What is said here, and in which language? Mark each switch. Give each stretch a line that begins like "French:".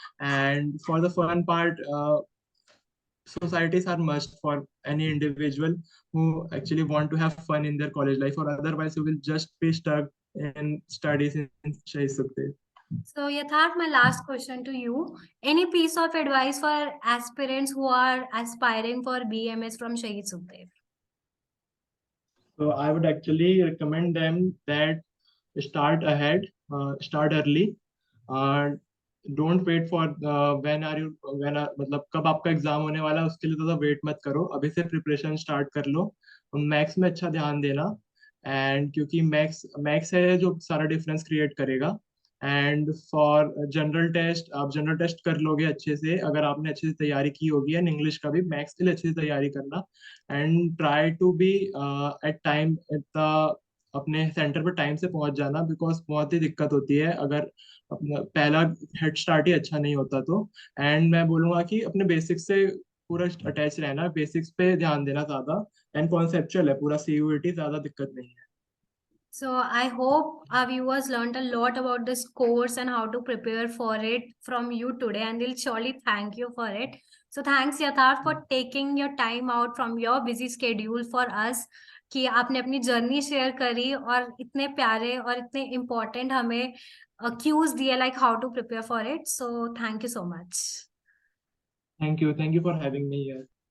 English: And for the fun part, societies are must for any individual who actually want to have fun in their college life, or otherwise you will just be stuck in studies in Shahid Sukhdev. So, Yatharth, my last question to you. Any piece of advice for aspirants who are aspiring for BMS from Shahid Sukhdev? So I would actually recommend them that start ahead, start early, and don't wait for
Hindi: मतलब कब आपका exam होने वाला है उसके लिए ज़्यादा wait मत करो, अभी से प्रिपरेशन स्टार्ट कर लो. मैथ्स में अच्छा ध्यान देना, एंड क्योंकि मैथ्स मैथ्स है जो सारा डिफरेंस क्रिएट करेगा. एंड फॉर जनरल टेस्ट, आप जनरल टेस्ट कर लोगे अच्छे से अगर आपने अच्छे से तैयारी की होगी, एंड इंग्लिश का भी, मैथ्स के लिए अच्छे से तैयारी करना.
English: and try to be at time at the
Hindi: अपने सेंटर पर टाइम से पहुंच जाना, बिकॉज बहुत ही दिक्कत होती है अगर अपना पहला हेड स्टार्ट ही अच्छा नहीं होता तो. एंड मैं बोलूंगा कि अपने बेसिक्स से पूरा अटैच रहना, बेसिक्स पे ध्यान देना ज्यादा, एंड कॉन्सेप्चुअल है पूरा, सीयूईटी ज्यादा दिक्कत नहीं है.
English: So I hope our viewers learned a lot about this course and how to prepare for it from you today, and they'll surely thank you for it. So thanks Yatharth for taking your time out from your busy schedule for us,
Hindi: कि आपने अपनी journey share करी और इतने प्यारे और इतने important हमें क्यूज दिए,
English: like how to prepare for it. So thank you so much. Thank you for having me here.